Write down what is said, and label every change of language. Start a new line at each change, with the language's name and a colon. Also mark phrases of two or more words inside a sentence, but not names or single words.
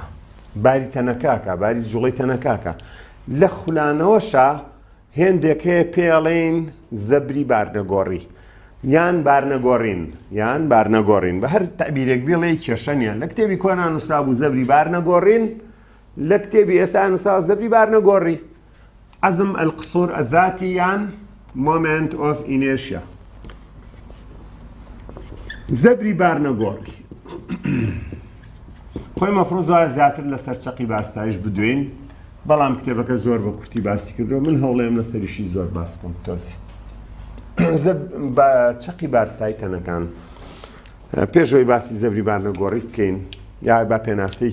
Central Kurdish: باری تەنەکەکە باری جوڵەی تەنەکەکە لە خولانەوەشە هێندێک هەیە پێڵێن زەبری بارنەگۆڕی یان بارنەگۆڕین بە هەر تەعبیرێک بێڵێ کێشە نیە لە کتێبی کۆنا نووسرا بوو زەبری بارنەگۆڕین لە کتێبی ئێستا نووسرا زەبری بارنەگۆڕی
Arabic: عەزم القسوور الذاتی
Central Kurdish: یان
English: moment of inertia
Central Kurdish: زەبری بارنەگۆڕی خۆی مەفروض زیاتر لەسەر چەقی بارستایش بدوێن بەڵام کتێبەکە زۆر بە کورتی باسی کردەوە من هەوڵێم لەسەریشی زۆر باس بکەم تۆزی بە چەقی بارستایی تەنەکان پێشەوەی باسی زەبری بارنەگۆڕی بکەین یا با پێناسەی